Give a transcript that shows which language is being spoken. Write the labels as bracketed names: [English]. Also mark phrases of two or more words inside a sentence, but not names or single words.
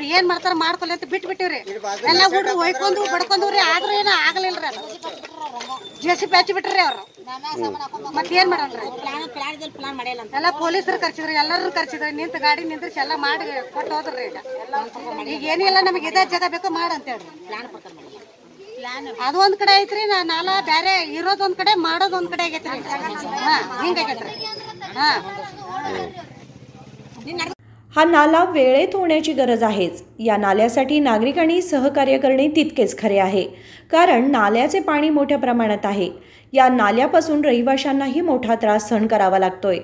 [Kannada] ಏನ್ ಮಾಡ್ತಾರ ಮಾಡ್ಕೊಲಿ ಅಂತ ಬಿಟ್ಬಿಟ್ಟಿವ್ರಿ ಎಲ್ಲ ಹುಡ್ರು ಹೊಯ್ಕೊಂಡು ಬಡ್ಕೊಂಡ್ರಿ ಆದ್ರೂ ಏನೋ ಆಗಲಿಲ್ರಿ ಅದು ಜೆಸಿಬಿ ಹಚ್ಚಿ ಬಿಟ್ರಿ ಅವ್ರು ಮತ್ ಏನ್ ಮಾಡಲ್ರಿ ಎಲ್ಲ ಪೊಲೀಸರು ಕರ್ಸಿದ್ರಿ ಎಲ್ಲರೂ ಕರ್ಸಿದ್ರಿ ನಿಂತ ಗಾಡಿ ನಿಂದ್ರಿಸಿ ಎಲ್ಲ ಮಾಡಿ ಕೊಟ್ಟು ಹೋದ್ರಿ ಈಗ ಏನಿಲ್ಲ ನಮಗೆ ಇದೇ ಜಾಗ ಬೇಕು ಮಾಡ ಅಂತ ಹೇಳ್ರಿ ಅದು ಒಂದ್ ಕಡೆ ಐತ್ರಿ ನಾಲ ಬ್ಯಾರೆ ಇರೋದ್ ಒಂದ್ ಕಡೆ ಮಾಡೋದ್ ಒಂದ್ कड़े ಆಗೈತ್ರಿ ಹಿಂಗಾಗೈತ್ರಿ [Marathi] हा नाला वेळेत होण्याची गरज आहेच. या नाल्यासाठी नागरिकांनी सहकार्य करणे तितकेच खरे आहे कारण नाल्याचे पाणी मोठ्या प्रमाणात आहे. या नाल्यापासून रहिवाशांनाही मोठा त्रास सहन करावा लागतोय.